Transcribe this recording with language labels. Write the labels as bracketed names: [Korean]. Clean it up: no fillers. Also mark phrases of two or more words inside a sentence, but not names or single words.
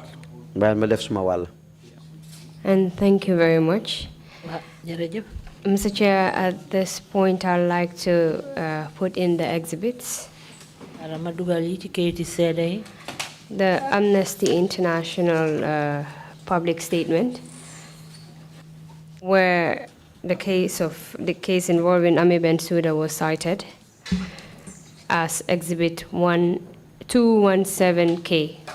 [Wolof] Bàyyil ma def suma wàll. [English] And thank you very much. [Wolof] Jërëjëf. [English] Mr. Chair, at this point, I'd like to put in the exhibits. [Wolof] Adama dugal yi ci kayiti seede yi. [English] The Amnesty International public statement, where the case involving Ami Bensouda was cited as Exhibit 217K.